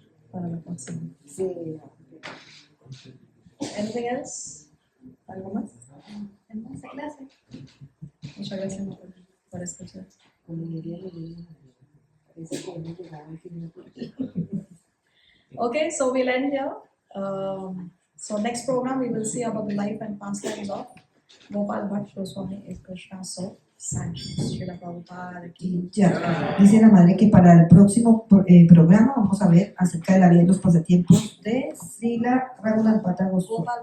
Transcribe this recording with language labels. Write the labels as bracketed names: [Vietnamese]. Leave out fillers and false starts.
[Spanish] Para la próxima. Sí. [English] Anything else? [Spanish] ¿Algo más? ¿En esta clase? Muchas gracias por escuchar. Como diría parece que no llegaba al final. [English] Okay, so we'll end here. So next program we will see about the life and pastimes of Gopal Bhatt Goswami is Krishna. So, Sanchez, Srila Prabhupada ki. [Spanish] Y ya, dice la madre que para el próximo programa vamos a ver acerca de la vida y los pasatiempos de Srila Raghunath Bhatta Goswami.